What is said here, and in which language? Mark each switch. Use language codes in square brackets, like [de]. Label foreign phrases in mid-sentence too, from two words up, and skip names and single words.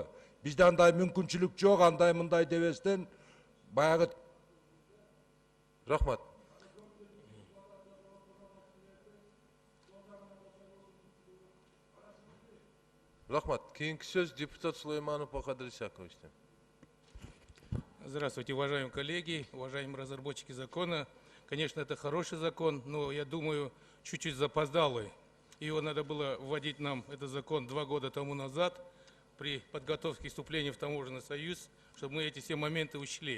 [ky] Бизде андай мүмкүнчүлүк жок, андай мындай дебестен баягы. Рахмат. Рахмат. Кийинки сөз депутат Сулейманов Бахадыр Исаковичтен. [ru] Здравствуйте, уважаемые коллеги, уважаемые разработчики закона. Конечно, это хороший закон, но я думаю, чуть-чуть запоздалый. Его надо было вводить нам, этот закон, 2 года тому назад, при подготовке вступления в Таможенный союз, чтобы мы эти все моменты учли.